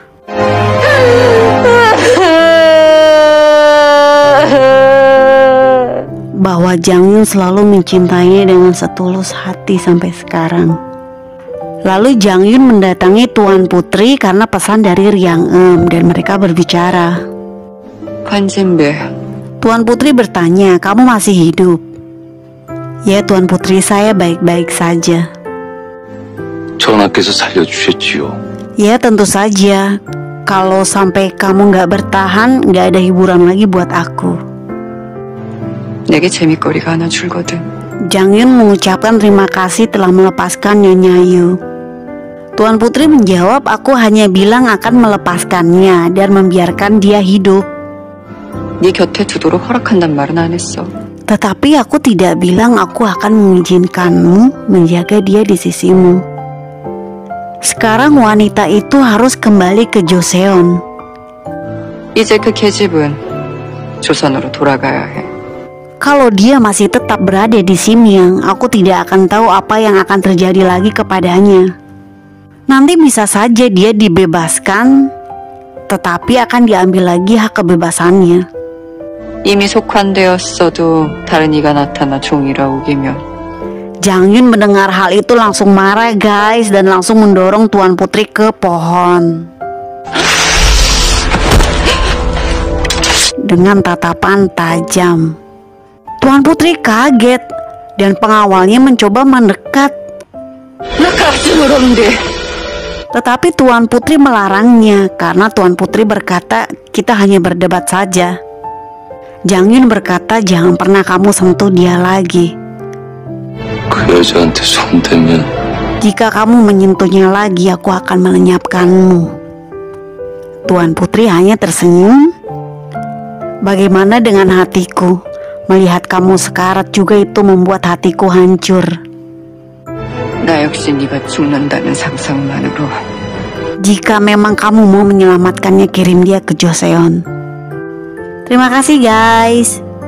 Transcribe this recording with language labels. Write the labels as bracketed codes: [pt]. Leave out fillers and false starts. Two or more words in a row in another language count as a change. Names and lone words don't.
[id] Bahwa Jang Yun selalu mencintainya dengan setulus hati sampai sekarang. Lalu Jang Yun mendatangi Tuan Putri karena pesan dari Riang Em dan mereka berbicara. [ko] 관진배, [id] Tuan Putri bertanya, kamu masih hidup? Ya Tuan Putri, saya baik-baik saja. [ko] 전하께서 살려주셨지요. [id] Ya tentu saja. Kalau sampai kamu nggak bertahan, nggak ada hiburan lagi buat aku. [ko] 내게 재밌거리가 하나 줄거든. [id] Jang Yun mengucapkan terima kasih telah melepaskan Nyonya Yu. Tuan Putri menjawab, aku hanya bilang akan melepaskannya dan membiarkan dia hidup. [ko] 네 곁에 두도록 허락한단 말은 안 했어. [id] Tetapi aku tidak bilang aku akan mengizinkanmu menjaga dia di sisimu. Sekarang wanita itu harus kembali ke Joseon. [ko] 이제 그 계집은 조선으로 돌아가야 해. [id] Kalau dia masih tetap berada di Simyang, aku tidak akan tahu apa yang akan terjadi lagi kepadanya. Nanti bisa saja dia dibebaskan, tetapi akan diambil lagi hak kebebasannya. [ko] 이미 속환되었어도 다른 이가 나타나 종이라 우기면. [id] Jang Yun mendengar hal itu langsung marah guys dan langsung mendorong Tuan Putri ke pohon. Dengan tatapan tajam. Tuan Putri kaget dan pengawalnya mencoba mendekat. [ko] 나가지 모르는데 [id] Tetapi Tuan Putri melarangnya karena Tuan Putri berkata kita hanya berdebat saja. Jang Yun berkata jangan pernah kamu sentuh dia lagi. [ko] 그 여자한테 손대면 [id] Jika kamu menyentuhnya lagi aku akan melenyapkanmu. Tuan Putri hanya tersenyum. Bagaimana dengan hatiku? Melihat kamu sekarat juga itu membuat hatiku hancur. [ko] 나 역시 네가 죽는다는 상상만으로 [id] Jika memang kamu mau menyelamatkannya, kirim dia ke Joseon. Terima kasih guys.